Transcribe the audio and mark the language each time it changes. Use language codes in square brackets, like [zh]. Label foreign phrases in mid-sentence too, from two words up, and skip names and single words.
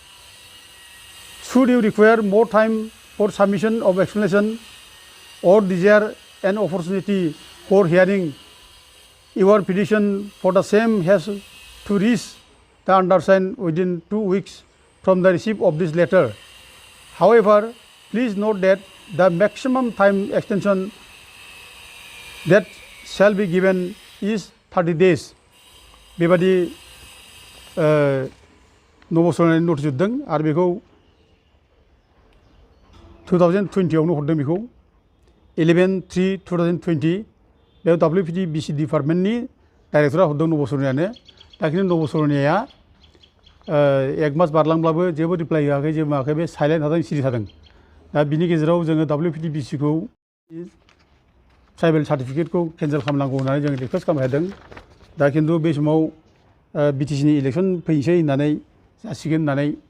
[en] Should you require more time for submission of explanation or desire an opportunity for hearing your petition for the same has to reach the undersigned within 2 weeks from the receipt of this letter. However, please note that the maximum time extension that shall be given is 30 days. [brx] बेबादि नब सरनियानि नटिस हरदों आरो बेखौ 2020आवनो हरदों बेखौ 11/3/2020 बेयाव WPT/BC डिपार्टमेन्टनि डाइरेक्टरा हरदों नब सरनियानो दा खिन्थु नब सरनियाया 1 मास बारलांब्लाबो जेबो रिप्लाइ होआखै जेबो मायाखै बे साइलेन्ट थादों सिरि थादों दा बिनि गेजेराव जोङो WPT/BCखौ [en] tribal certificate [brx] केन्सेल खालामनांगौ होननानै जों रिकुवेस्ट खालामबाय थादों दा खिन्थु बे समाव BTCनि इलेक्सन फैनोसै होननानै जासिगोन होननानै